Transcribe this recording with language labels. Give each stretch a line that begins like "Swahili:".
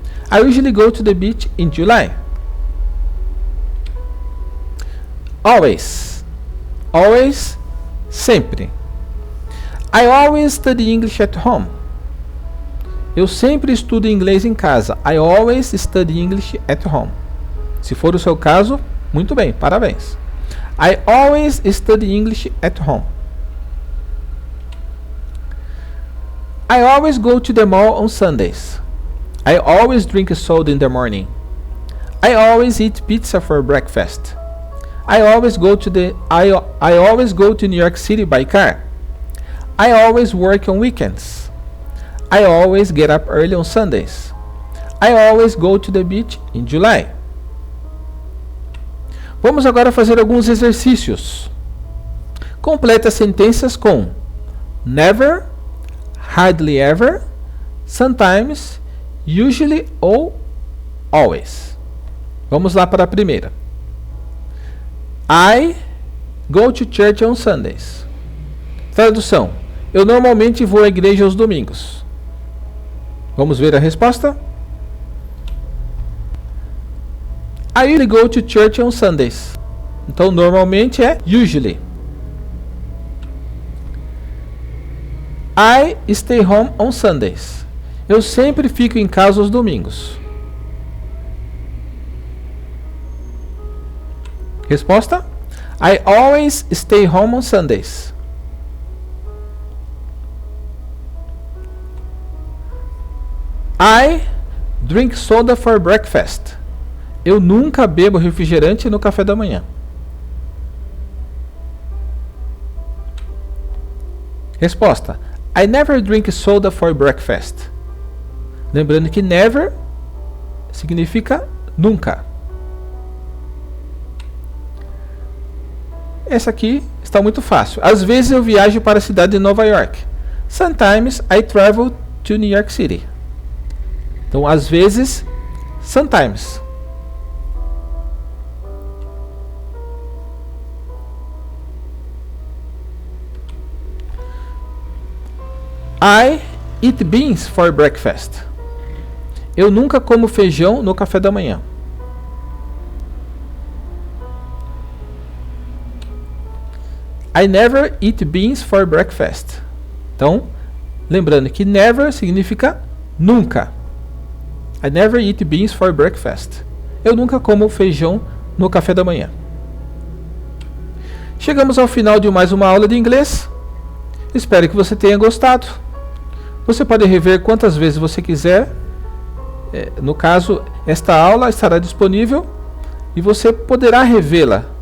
English: I usually go to the beach in July. Always. Always, sempre. I always study English at home.
Portuguese: Eu sempre estudo inglês em casa.
English: I always study English at home.
Portuguese: Se for o seu caso, muito bem, parabéns.
English: I always study English at home. I always go to the mall on Sundays. I always drink soda in the morning. I always eat pizza for breakfast. I always go to New York City by car. I always work on weekends. I always get up early on Sundays. I always go to the beach in July.
Portuguese: Vamos agora fazer alguns exercícios. Complete as sentenças com never, hardly ever, sometimes, usually ou always. Vamos lá para a primeira.
English: I go to church on Sundays.
Portuguese: Tradução. Eu normalmente vou à igreja aos domingos. Vamos ver a resposta?
English: I usually go to church on Sundays.
Portuguese: Então, normalmente é usually.
English: I stay home on Sundays.
Portuguese: Eu sempre fico em casa aos domingos. Resposta?
English: I always stay home on Sundays. I drink soda for breakfast.
Portuguese: Eu nunca bebo refrigerante no café da manhã.
English: Resposta: I never drink soda for breakfast.
Portuguese: Lembrando que never significa nunca. Essa aqui está muito fácil. Às vezes eu viajo para a cidade de Nova York.
English: Sometimes I travel to New York City.
Portuguese: Então, às vezes, sometimes.
English: I eat beans for breakfast.
Portuguese: Eu nunca como feijão no café da manhã.
English: I never eat beans for breakfast.
Portuguese: Então, lembrando que never significa nunca.
English: I never eat beans for breakfast.
Portuguese: Eu nunca como feijão no café da manhã. Chegamos ao final de mais uma aula de inglês. Espero que você tenha gostado. Você pode rever quantas vezes você quiser. No caso, esta aula estará disponível e você poderá revê-la.